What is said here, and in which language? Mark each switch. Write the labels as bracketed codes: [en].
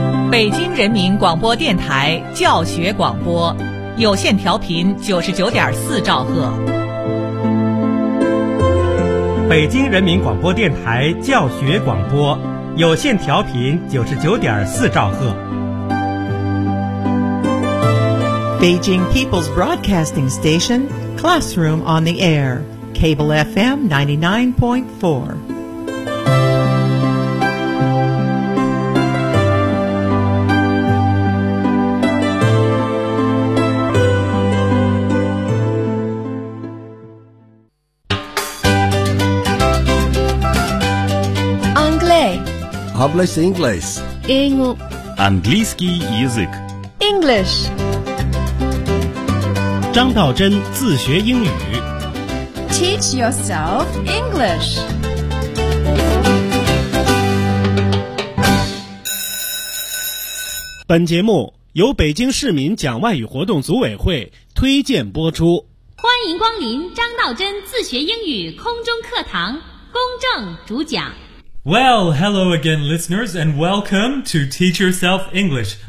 [zh] 北京人民广播电台教学广播，有线调频99.4兆赫。北京人民广播电台教学广播，有线调频99.4兆赫。 [en] Beijing People's Broadcasting Station, Classroom on the Air, Cable FM 99.4. English. [es] Hablas inglés. [ru] Английский язык. [en] English. [zh] 张道真自学英语 [en] Teach yourself English. [zh] 本节目由北京市民讲外语活动组委会推荐播出。欢迎光临张道真自学英语空中课堂，公正主讲。 [en] Well, hello again, listeners, and welcome to Teach Yourself English.